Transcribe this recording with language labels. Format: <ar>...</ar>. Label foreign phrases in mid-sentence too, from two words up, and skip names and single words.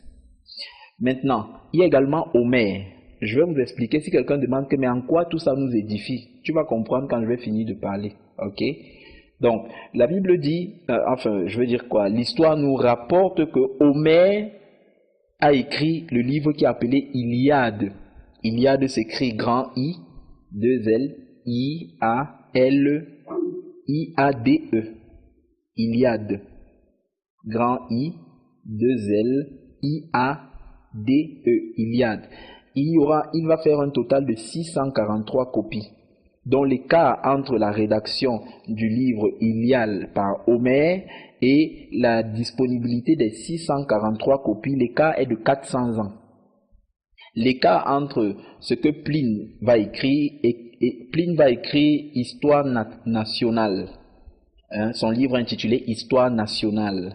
<fr>Maintenant, il y a également Homère. Je vais vous expliquer, si quelqu'un demande que mais en quoi tout ça nous édifie, tu vas comprendre quand je vais finir de parler. Ok? Donc, la Bible dit, je veux dire quoi? L'histoire nous rapporte que Homère a écrit le livre qui est appelé Iliade. Iliade s'écrit grand I, 2 L, I, A, L, I-A-D-E. Iliade. Grand I, 2 L, I-A-D-E. Iliade. Il va faire un total de 643 copies, dont l'écart entre la rédaction du livre Iliade par Homère et la disponibilité des 643 copies, l'écart est de 400 ans. L'écart entre ce que Pline va écrire et Pline va écrire Histoire nationale, son livre intitulé Histoire nationale.</fr>